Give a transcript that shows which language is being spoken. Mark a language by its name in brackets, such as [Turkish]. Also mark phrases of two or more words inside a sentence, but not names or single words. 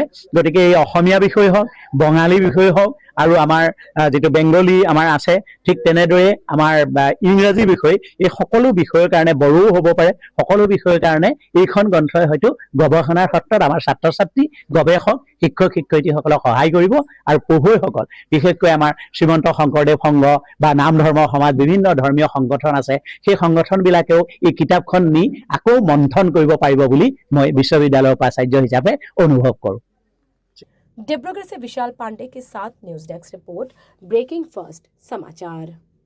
[Assamese] গতিকে এই অসমীয়া বিষয় হওক, বঙালী বিষয় হওক, আৰু আমাৰ যিটো বেংগলী আমাৰ আছে, ঠিক তেনেদৰে আমাৰ ইংৰাজী বিষয়, এই সকলো বিষয়ৰ কাৰণে, বড়োও হ'ব পাৰে, সকলো বিষয়ৰ কাৰণে এইখন গ্ৰন্থই হয়তো গৱেষণাৰ ক্ষেত্ৰত আমাৰ ছাত্ৰ ছাত্ৰী, গৱেষক, শিক্ষক শিক্ষয়িত্ৰীসকলক সহায় কৰিব। আৰু পঢ়ুৱৈসকল, বিশেষকৈ আমাৰ শ্ৰীমন্ত শংকৰদেৱ সংঘ বা নাম ধৰ্ম সমাজ, বিভিন্ন ধৰ্মীয় সংগঠন আছে, সেই সংগঠনবিলাকেও এই কিতাপখন নি আকৌ মন্থন কৰিব পাৰিব বুলি মই বিশ্ববিদ্যালয়ৰ উপাচাৰ্য হিচাপে অনুভৱ কৰোঁ। [Hindi] डिब्रूगढ़ से विशाल पांडे के साथ [English] news desk report [Hindi] ब्रेकिंग फर्स्ट समाचार।